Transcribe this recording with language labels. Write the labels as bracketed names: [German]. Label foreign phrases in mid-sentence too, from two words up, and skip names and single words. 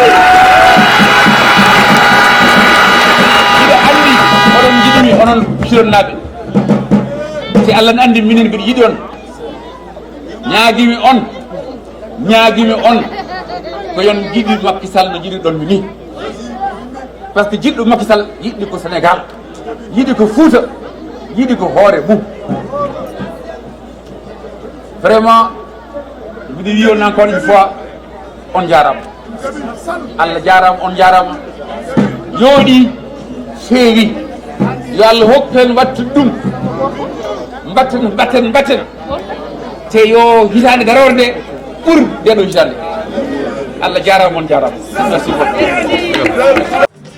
[Fula] iɗa andi oɗon jiɗumi onon pilonnaɓe si Allah ne andi minen mbiɗa yiɗi on ñaaguimi on ko yon jiɗi Macky Sall no jiɗi ɗon mi ni [French] par ce que [Fula] jiɗɗo Macky Sall yiɗi ko Sénégal yiɗi ko Fouta yiɗi ko hoore mum vraiment mbiɗa wi on [French] encore une fois [Fula] on jarama Allah jarama on jarama yooɗi feewi yo Allah hokku hen wattu ɗum mbatten te yo hitande garore nde ɓuur ndeɗo hitande Allah jarama on jarama [French] merci beaucoup